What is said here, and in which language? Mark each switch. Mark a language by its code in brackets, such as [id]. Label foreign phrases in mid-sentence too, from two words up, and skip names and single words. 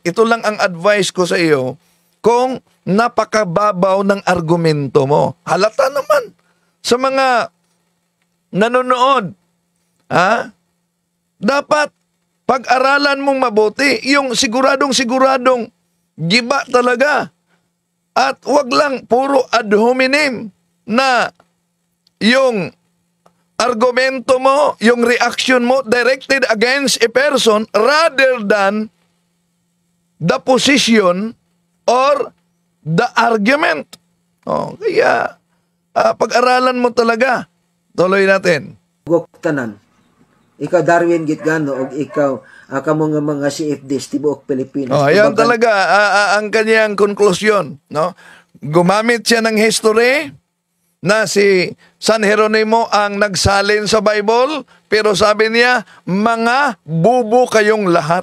[tl] Ito lang ang advice ko sa iyo kung napakababaw ng argumento mo. Halata naman sa mga nanonood. Dapat pag-aralan mong mabuti. Yung siguradong giba talaga. At huwag lang puro ad hominem na yung argumento mo, yung reaction mo [en] directed against a person rather than the position or the argument. [tl] Kaya pag-aralan mo talaga. Tuloy natin. [ceb] Tanan. Ikaw Darwin Gitgano o ikaw kamo nga mga CFD tibuok Pilipinas. [tl] Ayan talaga ang kanyang konklusyon, no? Gumamit siya ng history na si San Jeronimo ang nagsalin sa Bible, pero sabi niya, mga bubo kayong lahat.